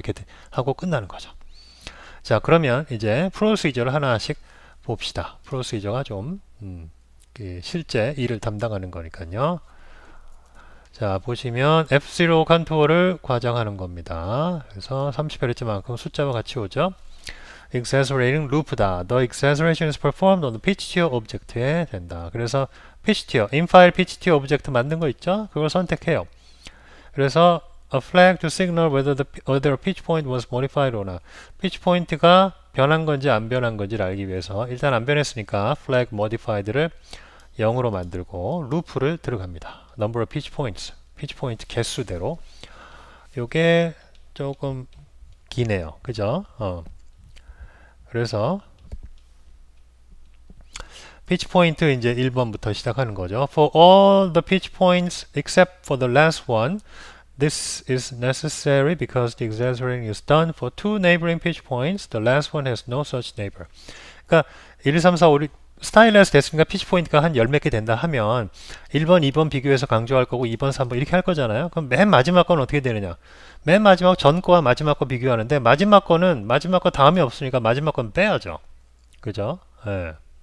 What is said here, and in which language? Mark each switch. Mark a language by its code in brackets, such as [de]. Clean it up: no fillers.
[ko] 이렇게 하고 끝나는 거죠. 자, 그러면 이제 프로시저를 하나씩 봅시다. 프로시저가 좀 실제 일을 담당하는 거니까요. 자, 보시면 F0 컨트롤을 과장하는 겁니다. 그래서 30Hz만큼 숫자와 같이 오죠. exaggerating loop다. [en] The exaggeration is performed on the pitch tier object에 된다. [ko] 그래서 pitch tier, infile pitch tier object 만든 거 있죠? 그걸 선택해요. [en] 그래서 a flag to signal whether a pitch point was modified or not. [ko] pitch point가 변한 건지 안 변한 건지를 알기 위해서 일단 안 변했으니까 flag modified를 0으로 만들고 루프를 들어갑니다. number of pitch points, pitch point 개수대로. 요게 조금 기네요. 그죠? 그래서 pitch point 이제 1번부터 시작하는 거죠. [en] For all the pitch points except for the last one, this is necessary because the exaggerating is done for two neighboring pitch points. The last one has no such neighbor. [ko] 그러니까 1, 2, 3, 4, 5, 6 스타일에서 됐으니까 피치 포인트가 한 열 몇 개 된다 하면 1번, 2번 비교해서 강조할 거고 2번, 3번 이렇게 할 거잖아요. 그럼 맨 마지막 건 어떻게 되느냐? 맨 마지막 전 거와 마지막 거 비교하는데 마지막 거는 마지막 거 다음이 없으니까 마지막 건 빼야죠. 그죠? 예.